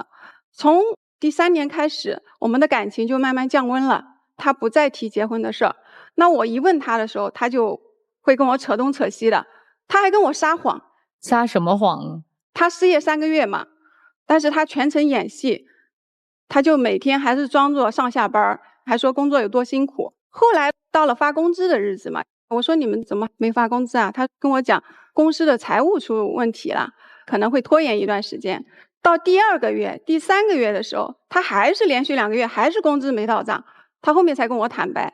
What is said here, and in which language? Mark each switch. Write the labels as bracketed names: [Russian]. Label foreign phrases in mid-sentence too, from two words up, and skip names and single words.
[Chinese] 從第3年開始，我們的感情就慢慢降溫了。他不再提結婚的事兒。那我一問他的時候，他就會跟我扯東扯西的。他還跟我撒謊。撒什麼謊？他失業3個月嘛，但是他全程演戲，他就每天還是裝作上下班，還說工作有多辛苦。後來到了發工資的日子嘛，我說你們怎麼沒發工資啊？他跟我講公司的財務出問題了，可能會拖延一段時間。到第2個月、第3個月的時候，他還是連續2個月還是工資沒到賬，他後面才跟我坦白。